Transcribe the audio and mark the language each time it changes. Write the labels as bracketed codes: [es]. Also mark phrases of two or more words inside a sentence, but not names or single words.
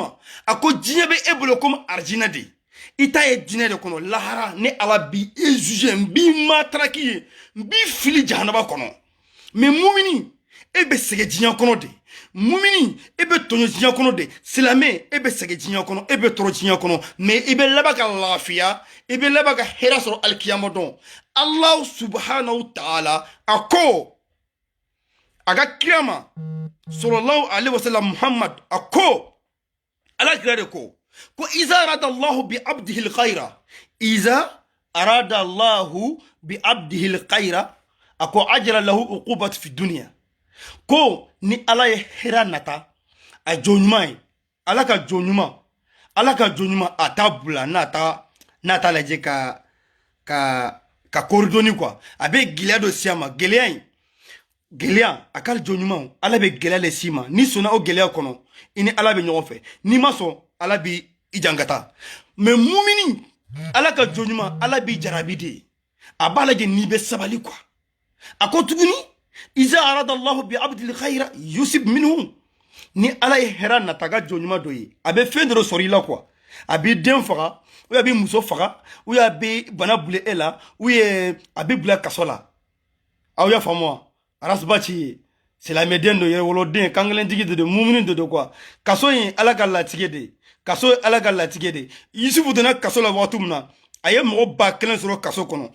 [bm] ma a ko diɲɛ bɛ e bolo komi arijinɛ de i ta ye diinɛ de kɔnɔ lahara ne Ala b'i juger n b'i mataraki ye n b'i fili jahanaba kɔnɔ mais mumini e bɛ sɛgɛn diɲɛ kɔnɔ de mumini e bɛ tɔɲɔ diɲɛ kɔnɔ de silamɛ e bɛ sɛgɛn diɲɛ kɔnɔ e bɛ tɔɔrɔ diɲɛ kɔnɔ mais i bɛ laban ka lafiya i bɛ laban ka hɛrɛ sɔrɔ alikiyama dɔn [ar] الله سبحانه تعالى [bm] a ko a ka kira ma [ar] صلى الله عليه وسلم [bm] Muhammad a ko Ala kira de ko [ar] إذا أراد الله بعبده الخير إذا أراد الله بعبده الخير [bm] a ko [ar] أجر له عقوبة في الدنيا [bm] ko ni Ala ye hɛrɛ nata a jɔnɲuman ye Ala ka jɔnɲuman a t'a bila n'a ta lajɛ ka koridoni quoi a bɛ gɛlɛya dɔ si a ma gɛlɛya a ka jɔnɲuman Ala bɛ gɛlɛya le si ma ni sɔnna o gɛlɛya kɔnɔ i ni Ala bɛ ɲɔgɔn fɛ n'i ma sɔn Ala b'i jankata mais mumini Ala ka jɔnɲuman Ala b'i jarabi de a b'a lajɛ n'i bɛ sabali quoi a ko tuguni iza [ar] أراد الله بعبده الخير يصب منه [bm] ni Ala ye hɛrɛ nata ka jɔnɲuman dɔ ye a bɛ fɛn dɔ sɔrɔ i la quoi a b'i den faga ou a b'i muso faga ou a b'i bana bila e la ou a b'i bila kaso la aw y'a faamu wa Arasbachi silamɛden dɔ yɛrɛwoloden kankelentigi de don mumini de don quoi kaso in Ala ka latigɛ de Yusufu donna kaso la waati min na a ye mɔgɔ 1000 sɔrɔ kaso kɔnɔ